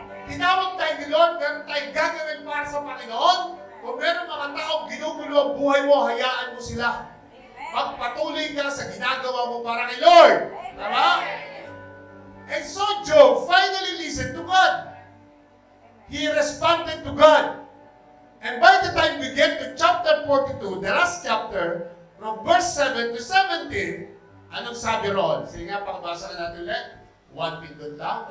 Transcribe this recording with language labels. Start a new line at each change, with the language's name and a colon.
Filipino: Tinawag tayo ni Lord, meron tayong gagawin para sa Panginoon. Kung meron mga taong ginugulo ang buhay mo, hayaan mo sila. Magpatuloy ka sa ginagawa mo para kay Lord. Tama?
English: And so Job finally listened to God. He responded to God. And by the time we get to chapter 42, the last chapter, from verse 7 to 17,
Filipino: anong sabi roon? Sige nga, pakabasa na natin ulit.
English: One pindot lang?